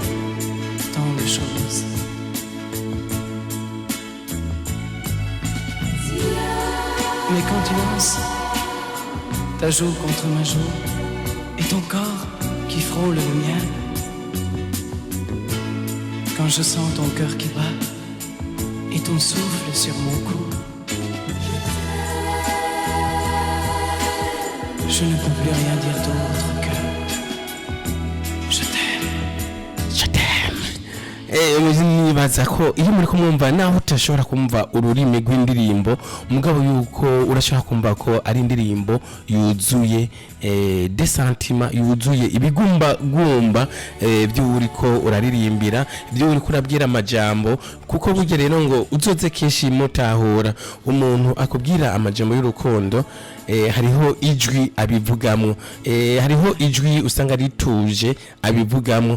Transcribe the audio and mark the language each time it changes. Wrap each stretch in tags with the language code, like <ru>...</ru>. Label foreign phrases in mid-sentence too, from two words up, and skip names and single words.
<fr>Mais quand tu danses, ta joue contre ma joue, et ton corps qui frôle le mien, quand je sens ton cœur qui bat, et ton souffle sur mon cou, je ne peux plus rien dire d'autre que je t'aime. Je t'aime.</fr> <rn>Nibaza ko iyo muri kumwumva naho utashobora kumva ururimi rw'indirimbo mugabo yuko urashobora kumva ko ari indirimbo yuzuye</rn> <fr>de sentiment</fr> <rn>yuzuye ibigumba byo uriko uraririmbira byo uriko urabwira amajambo kuko burya rero ngo uzoze kenshi mutahura umuntu akubwira amajambo y'urukundo hariho ijwi abivugamwo, hariho ijwi usanga rituje abivugamwo.</rn>